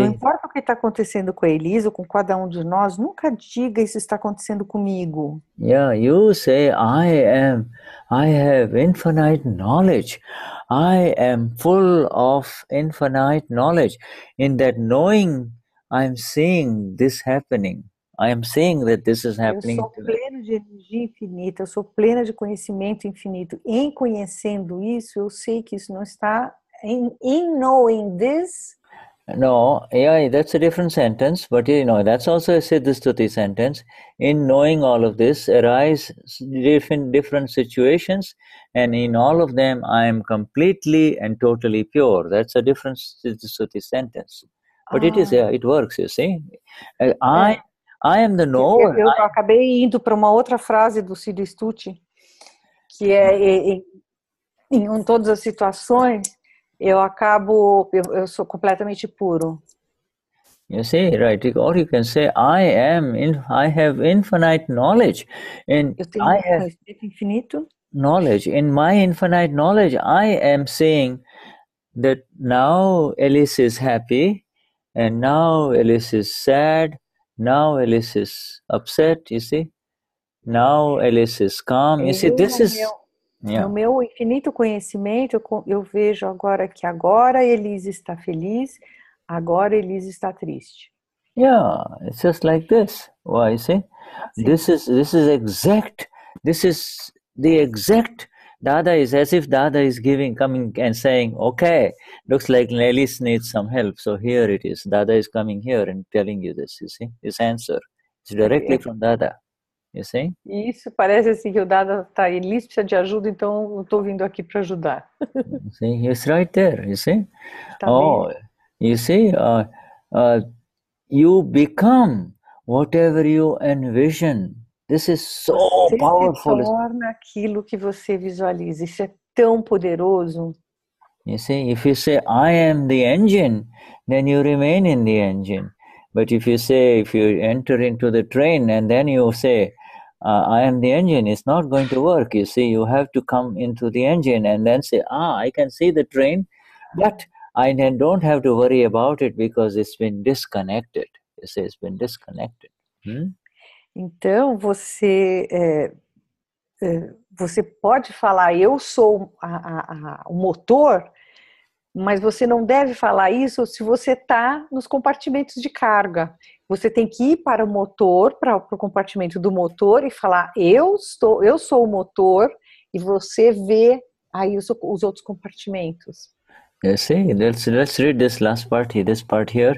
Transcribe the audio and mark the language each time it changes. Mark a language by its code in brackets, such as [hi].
[pt] Não importa o que está acontecendo com a Elisa ou com cada um de nós, nunca diga isso está acontecendo comigo. [en] Yeah, you say I have infinite knowledge. I am full of infinite knowledge. In that knowing, I'm seeing this happening. I am seeing that this is happening. [pt] Eu sou pleno de energia infinita, eu sou plena de conhecimento infinito. Em conhecendo isso, eu sei que isso não está [en] in knowing this. No, yeah, that's a different sentence, but that's also a Siddha Stuti sentence. In knowing all of this arise different situations, and in all of them I am completely and totally pure. That's a different Siddha Stuti sentence. But it is, it works, you see. I am the knower. [pt] Eu acabei indo para uma outra frase do Siddha Stuti, que em todas as situações, eu sou completamente puro. [en] You see, right? Or you can say, I have infinite knowledge. [pt] Eu tenho conhecimento infinito. [en] Knowledge. In my infinite knowledge, I am saying that now Alice is happy, and now Alice is sad, now Alice is upset, you see? Now Alice is calm. You see, this is... [pt] No meu infinito conhecimento, eu vejo agora que agora Elise está feliz, agora Elise está triste. [en] Yeah, it's just like this. Why, you see? This is exact. This is the exact. Dada is as if Dada is coming and saying, okay, looks like Elise needs some help, so here it is. Dada is coming here and telling you this, you see? This answer. It's directly from Dada. You see? [pt] Isso parece assim que o Dada está Elise precisa de ajuda, então eu estou vindo aqui para ajudar. [en] See, it's right there. You see? [pt] Tá bem. [en] You see, you become whatever you envision. This is so powerful. [pt] Você se torna aquilo que você visualiza. Isso é tão poderoso. [en] You see, if you say I am the engine, then you remain in the engine. But if you enter into the train and then you say, I am the engine, it's not going to work. You see, you have to come into the engine and then say, I can see the train, but I then don't have to worry about it because it's been disconnected. You see, it's been disconnected. [pt] Então, você pode falar, eu sou o motor, mas você não deve falar isso se você está nos compartimentos de carga. Você tem que ir para o motor, para o compartimento do motor e falar, eu sou o motor, e você vê aí os outros compartimentos. [en] You see, let's read this last part here, this part here.